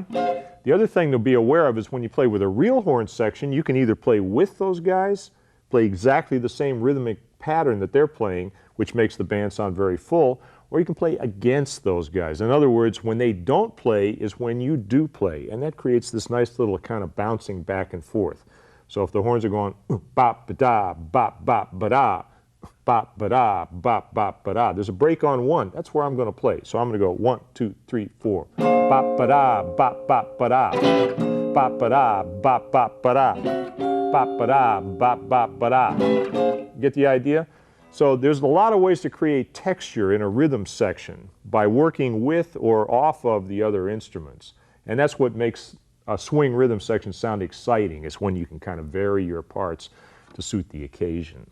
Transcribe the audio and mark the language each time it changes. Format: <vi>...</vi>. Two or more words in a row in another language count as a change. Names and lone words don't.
<en>The other thing to be aware of is when you play with a real horn section, you can either play with those guys, play exactly the same rhythmic pattern that they're playing, which makes the band sound very full, or you can play against those guys. In other words, when they don't play is when you do play, and that creates this nice little kind of bouncing back and forth. So if the horns are going bop ba da bop bop ba da bop ba da bop bop ba da, there's a break on 1. That's where I'm going to play. So I'm going to go 1, 2, 3, 4. Bop ba da bop bop ba da bop ba da bop bop ba da bop ba da bop bop ba da. Get the idea? So there's a lot of ways to create texture in a rhythm section by working with or off of the other instruments. And that's what makes a swing rhythm section sound exciting, is when you can kind of vary your parts to suit the occasion.</en>